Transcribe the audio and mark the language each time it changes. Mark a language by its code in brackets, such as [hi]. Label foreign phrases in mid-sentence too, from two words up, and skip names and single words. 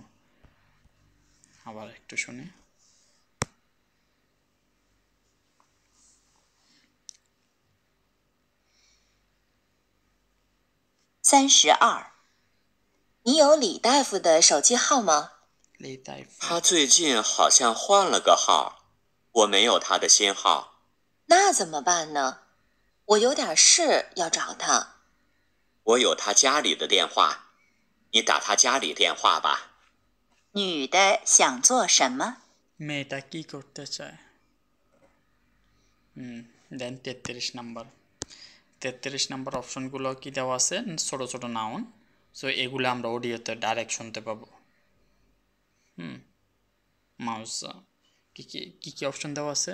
[bn] আবার একটু শুনি। 32， [zh] 你有李大夫的手机号吗？李大夫他最近好像换了个号，我没有他的新号。那怎么办呢？我有点事要找他。我有他家里的电话，你打他家里电话吧。女的想做什么？ [bn] মেয়েটা কি করতে চায়? দেন 33 নাম্বার অপশনগুলো কি দেওয়া আছে, ছোট ছোট নাউন। সো এগুলো আমরা অডিওতে ডাইরেক্ট শুনতে পাবো। মাউস, কি কি অপশন দেওয়া আছে?